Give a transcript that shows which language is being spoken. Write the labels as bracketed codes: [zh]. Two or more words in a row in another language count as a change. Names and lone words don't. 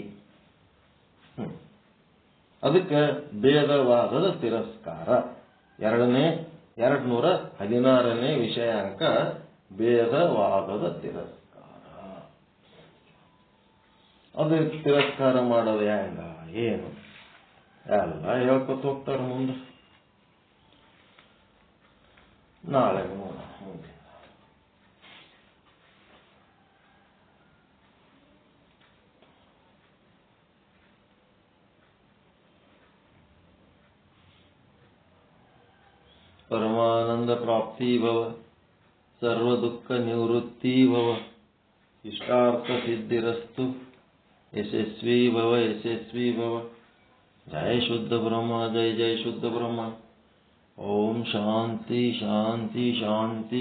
[kn] ಅದಕ್ಕೆ ಭೇದವಾದದ ತಿರಸ್ಕಾರ 216ನೇ ವಿಷಯಾಂಕ, ಭೇದವಾದದ ತಿರಸ್ಕಾರ. ಅದು ತಿರಸ್ಕಾರ ಮಾಡೋದು ಹೆಂಗ ಏನು ಎಲ್ಲ ಹೇಳ್ಕೊತ ಹೋಗ್ತಾರ ಮುಂದೆ. ನಾಳೆ ಮುಂದೆ [sa] परमानंद प्राप्ति भव, सर्व दुख निवृत्ति भव, इष्टार्थ सिद्धिरस्तु, यशस्वी भव यशस्वी भव. जय शुद्ध ब्रह्म, जय जय शुद्ध ब्रह्म. ओम शांति शांति शांति.